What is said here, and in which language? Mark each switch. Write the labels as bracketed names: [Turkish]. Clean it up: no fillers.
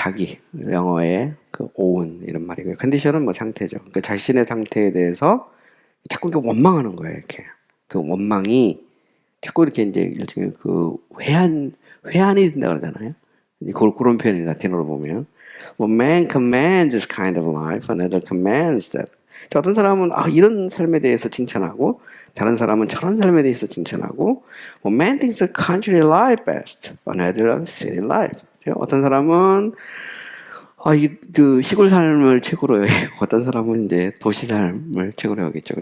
[Korean] 자기 영어의 오운 이런 말이고요. 컨디션은 뭐 상태죠. 그 자신의 상태에 대해서 자꾸 이렇게 원망하는 거예요. 이렇게 그 원망이 자꾸 이렇게 이제 일종의 회한이 된다 그러잖아요. 그런 표현이 라틴어로 보면, [English] well, man commands this kind of life, another commands that. [Korean] 자, 어떤 사람은 이런 삶에 대해서 칭찬하고, 다른 사람은 저런 삶에 대해서 칭찬하고, [English] well, man thinks the country life best, another city life. [Korean] 어떤 사람은 시골 삶을 최고로 여기고, 어떤 사람은 이제 도시 삶을 최고로 여기죠.